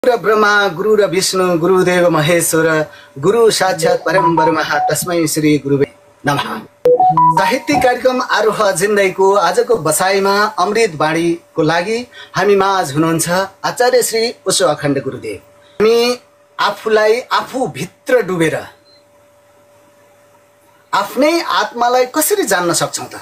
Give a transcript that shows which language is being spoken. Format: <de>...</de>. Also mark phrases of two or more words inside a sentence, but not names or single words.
<sa>गुरु ब्रह्मा गुरु र विष्णु गुरुदेव महेश्वर गुरु साक्षात् परम ब्रह्म तस्मै श्री गुरुवे नमः।</sa> <ne>साहित्यिक कार्यक्रम आरोह जिन्दगीको आजको बसाइमा अमृत बाणीको लागि हामी माझ हुनुहुन्छ आचार्य श्री ओशो अखण्ड गुरुदेव। हामी आफूलाई आफू भित्र डुबेर आफ्नै आत्मालाई कसरी जान्न सक्छौं त?</ne>